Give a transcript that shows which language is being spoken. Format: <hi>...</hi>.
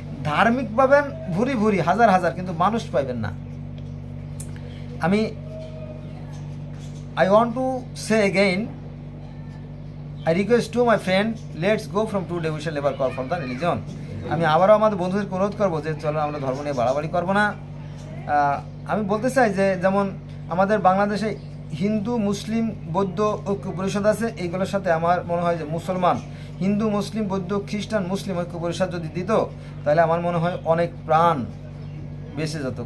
<bn>ধার্মিক পাবেন ভুরি ভুরি, হাজার হাজার, কিন্তু মানুষ পাইবেন না।</bn> <en>I want to say again, I request to my friend, let's go from today, we shall never call from the religion.</en> <bn>আমি আবারও আমাদের বন্ধুদেরকে অনুরোধ করবো যে চলো আমরা ধর্ম নিয়ে বাড়াবাড়ি করবো না। আমি বলতে চাই যে যেমন আমাদের বাংলাদেশে হিন্দু মুসলিম বৌদ্ধ ঐক্য পরিষদ আছে, এইগুলোর সাথে আমার মনে হয় যে মুসলমান, হিন্দু মুসলিম বৌদ্ধ খ্রিস্টান মুসলিম ঐক্য পরিষদ যদি দিত, তাহলে আমার মনে হয় অনেক প্রাণ বেঁচে যেত।</bn>